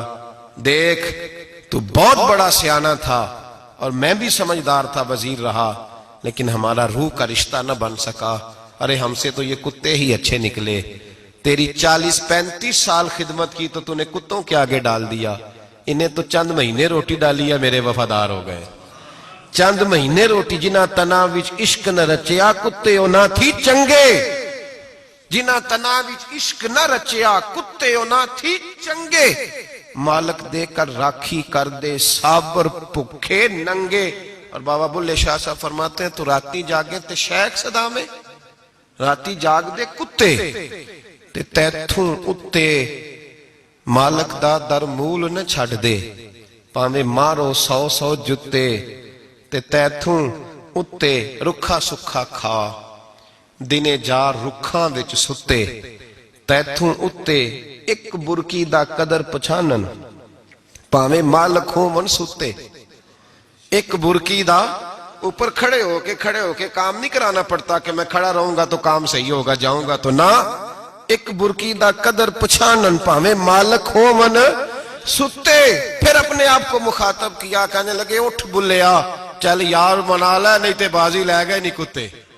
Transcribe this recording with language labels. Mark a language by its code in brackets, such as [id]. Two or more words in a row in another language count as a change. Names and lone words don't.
[ur] دیکھ تو بہت بڑا سیانہ تھا اور میں بھی سمجھدار تھا, وزیر رہا, لیکن ہمارا روح کا رشتہ نہ بن سکا. ارے ہم سے تو یہ کتے ہی اچھے نکلے. تیری 40 35 سال خدمت کی تو نے کتوں کے آگے ڈال دیا. انہیں تو چند مہینے روٹی ڈالی ہے, میرے وفادار ہو گئے. چند مہینے روٹی, [pa] جنہ تنا وچ عشق نہ رچیا کتے نہ تھی چنگے. جنہ تنا وچ عشق نہ رچیا کتے نہ تھی چنگے. مالک دے کر راکھی کر دے صابر بھوکے ننگے. [ur] اور بابا بلے شاہ صاحب فرماتے ہیں [pa] تو راتی جاگے تے شیخ صدا میں, راتی جاگ دے کتے تے تیتھوں اتے مالک دا در مول نہ چھڑ دے. پاویں مارو 100 جتے تے تیتھوں اتے رکھا سکھا کھا. دنے جار رکھاں وچ ستے تیتھوں اتے ایک برکی دا قدر پچھانن. پاویں مالک ہوں من ستے. ایک برکی دا [ur] اوپر کھڑے ہو کے کام نہیں کرانا پڑتا کہ میں کھڑا رہوں گا تو کام صحیح ہوگا, جاؤں گا تو نہ. [pa] ایک برکی دا قدر پچھانن پاویں مالک ہو من ستے. [ur] پھر اپنے آپ کو مخاطب کیا, کہنے لگے [pa] اٹھ بلیا چل یار منا لے, نہیں تے بازی لے گئے نہیں کتے.